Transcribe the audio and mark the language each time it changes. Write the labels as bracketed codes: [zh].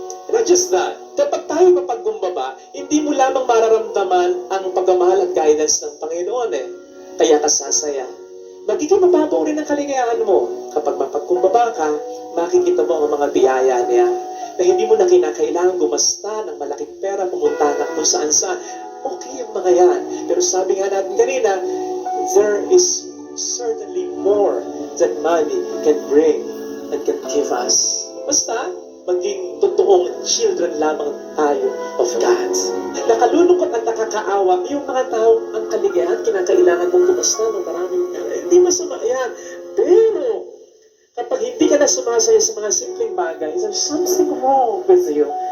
[en] Not just that, [tl] kapag tayo mapagkumbaba, hindi mo lamang mararamdaman ang pagmamahal at guidance ng Panginoon Kaya ka sasaya. Magiging mababaw rin ang kaligayahan mo. Kapag mapagkumbaba ka, makikita mo ang mga biyaya niya na hindi mo na kinakailangan gumasta ng malaking pera, pumunta na kung saan-saan. Okay yung mga yan. Pero sabi nga natin kanina, [en] there is certainly more than money can bring and can give us. [tl] Basta, maging totoong children lamang tayo of God. Nakalulungkot at nakakaawa yung mga tao ang kaligayahan, kinakailangan mong gumasta ng maraming hindi masama yan. Pero, kapag hindi ka na sumasaya sa mga simpleng bagay, [en] there's something wrong with you.